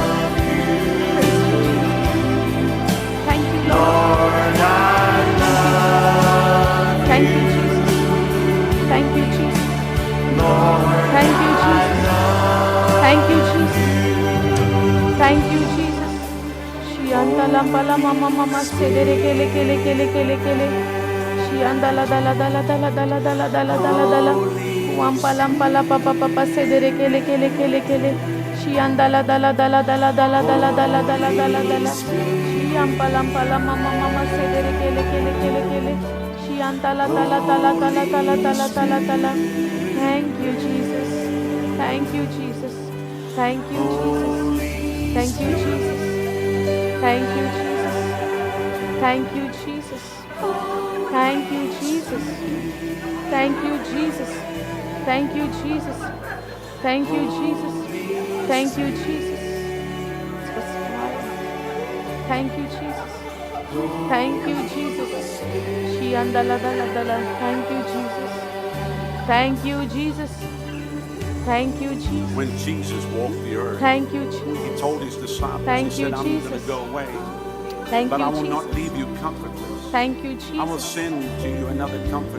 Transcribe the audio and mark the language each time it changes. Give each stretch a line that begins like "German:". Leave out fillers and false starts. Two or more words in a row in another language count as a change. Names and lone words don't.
English: Praise you, Jesus. Thank you, Lord. Thank you, Jesus. Thank you, Jesus. Thank you, Jesus. Thank you, Jesus. Thank you, Jesus. Shianda lampala mama mama sedere kele kele kele kele kele. Shianda la dala dala dala dala dala dala dala dala. Wampala lampala papa papa sedere kele kele kele kele. Shianda la dala dala dala dala dala dala dala dala dala. Shiampala lampala mama mama sedere kele kele kele kele. Shianda la dala dala dala dala dala dala dala. Thank you, Jesus. Thank you, Jesus. Thank you, Jesus. Thank you, Jesus. Thank you, Jesus. Thank you, Jesus. Thank you, Jesus. Thank you, Jesus. Thank you, Jesus. Thank you, Jesus. Thank you, Jesus. Thank you, Jesus. Thank you, Jesus. Shiandala dala dala. Thank you, Jesus. Thank you, Jesus. Thank you, Jesus. when Jesus walked the earth, Thank you, Jesus. he told his disciples, Thank he you, said, I'm going Jesus. to go away, Thank but you, I will not Jesus. leave you comfortless. Thank you, I will Jesus. send to you another comforter.